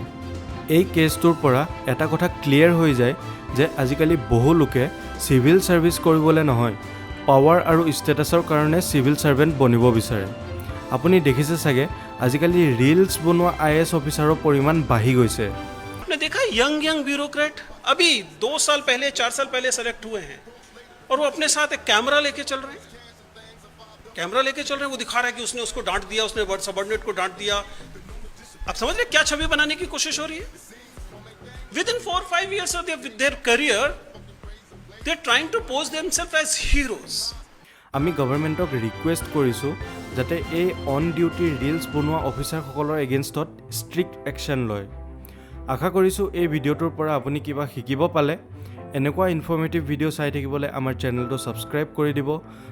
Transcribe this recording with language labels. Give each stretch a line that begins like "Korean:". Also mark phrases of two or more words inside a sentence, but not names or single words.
Assamese: এই কেছটোৰ পৰা এটা কথা ক্লিয়াৰ হৈ যায় যে আজিকালি বহু লোকে
English: civil service
Assamese: কৰিবলৈ নহয় পাৱাৰ আৰু ষ্টেটাছৰ কাৰণে
English: civil servant
Assamese: বনিব বিচাৰে। আপুনি দেখিছে চাগে আজিকালি ৰিলছ বনোৱা
English: IAS officer
Assamese: পৰিমাণ বাঢ়ি গৈছে।
Hindi: आपने देखा
English: young bureaucrat
Hindi: अभी 2 साल पहले 4 साल पहले सेलेक्ट हुए हैं और वो अपने साथ एक कैमरा लेके चल रहे हैं। वो दिखा रहा है कि उसने उसको डांट दिया, उसने सबऑर्डिनेट को डांट दिया। आप समझ रहे क्या छवि बनाने की कोशिश हो रही है?
English: Within 4-5 years of their career, they're trying to pose themselves as heroes.
Assamese: আমি
English: government request
Assamese: কৰিছোঁ যাতে এই
English: on duty reels
Assamese: বনোৱা অফিচাৰসকলৰ
English: against strict action
Assamese: লয়। আশা কৰিছোঁ এই ভিডিঅ'টোৰ পৰা আপুনি কিবা শিকিব পালে। এনেকুৱা
English: informative video'
Assamese: চাই থাকিবলৈ আমাৰ
English: channel subscribe
Assamese: কৰি দিব।